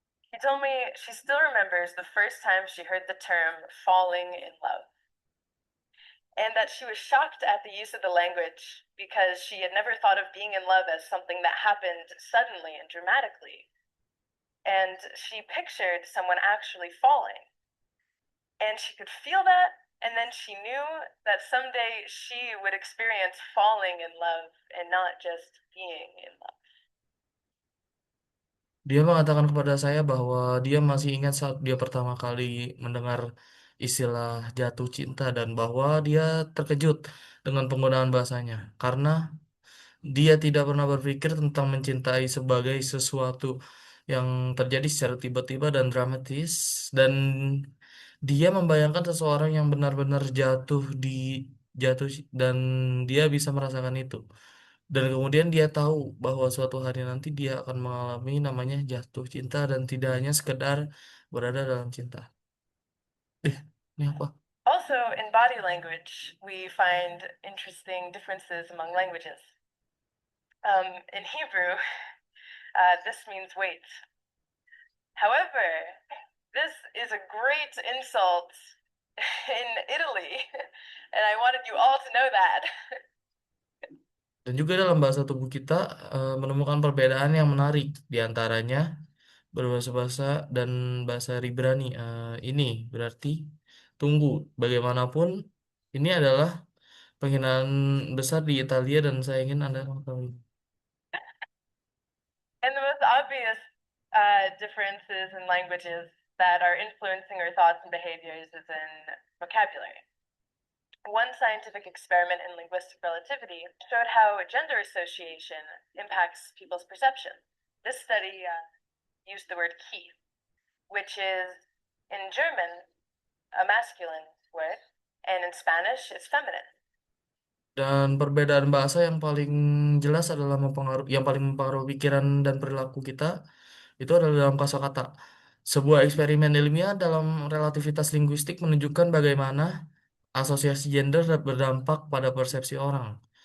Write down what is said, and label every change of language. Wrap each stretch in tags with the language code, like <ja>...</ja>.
<en>She told me she still remembers the first time she heard the term falling in love, and that she was shocked at the use of the language because she had never thought of being in love as something that happened suddenly and dramatically. And she pictured someone actually falling. And she could feel that, and then she knew that someday she would experience falling in love and not just being in love.</en> <id>Dia mengatakan kepada saya bahwa dia masih ingat saat dia pertama kali mendengar istilah jatuh cinta dan bahwa dia terkejut dengan penggunaan bahasanya karena dia tidak pernah berpikir tentang mencintai sebagai sesuatu yang terjadi secara tiba-tiba dan dramatis, dan dia membayangkan seseorang yang benar-benar jatuh dan dia bisa merasakan itu. Dan kemudian dia tahu bahwa suatu hari nanti dia akan mengalami namanya jatuh cinta dan tidak hanya sekedar berada dalam cinta. Ini apa?</id> <en>Also, in body language, we find interesting differences among languages. In Hebrew, this means wait. However, this is a great insult in Italy, and I wanted you all to know that.</en> <id>Dan juga dalam bahasa tubuh kita menemukan perbedaan yang menarik di antaranya berbahasa bahasa dan bahasa Ibrani. Ini berarti tunggu. Bagaimanapun ini adalah penghinaan besar di Italia dan saya ingin Anda mengetahui.</id> <en>And the most obvious differences in languages that are influencing our thoughts and behaviors is in vocabulary. One scientific experiment in linguistic relativity showed how gender association impacts people's perception. This study used the word key, which is in German a masculine word, and in Spanish it's feminine.</en> <id>Dan perbedaan bahasa yang paling jelas adalah yang paling mempengaruhi pikiran dan perilaku kita itu adalah dalam kosakata. Sebuah eksperimen ilmiah dalam relativitas linguistik menunjukkan bagaimana asosiasi gender berdampak pada persepsi orang.</id>